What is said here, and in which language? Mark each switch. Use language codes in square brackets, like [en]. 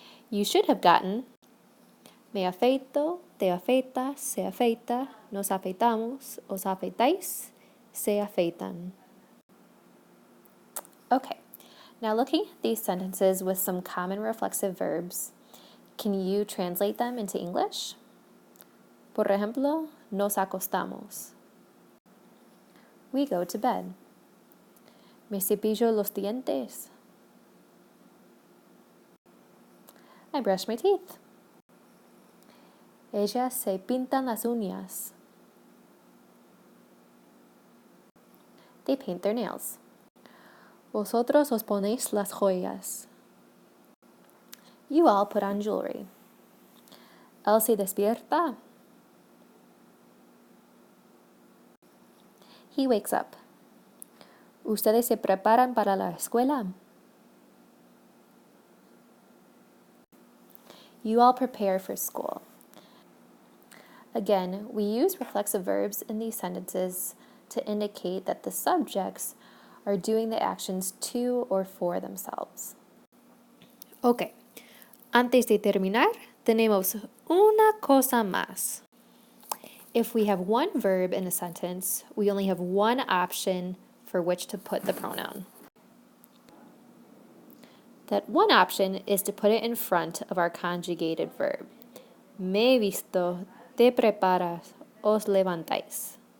[en] You should have gotten [es] me afeito, te afeitas, se afeita, nos afeitamos, os afeitáis, se afeitan. [en] Okay, now looking at these sentences with some common reflexive verbs, can you translate them into English? [es] Por ejemplo, nos acostamos. [en] We go to bed. [es] Me cepillo los dientes. [en] I brush my teeth. [es] Ellas se pintan las uñas. [en] They paint their nails. [es] Vosotros os ponéis las joyas. [en] You all put on jewelry. [es] Él se despierta. [en] He wakes up. [es] Ustedes se preparan para la escuela. [en] You all prepare for school. Again, we use reflexive verbs in these sentences to indicate that the subjects are doing the actions to or for themselves. [es] Okay, antes de terminar, tenemos una cosa más. [en] If we have one verb in a sentence, we only have one option for which to put the pronoun. That one option is to put it in front of our conjugated verb. [es] Me he visto, te preparas, os levantáis.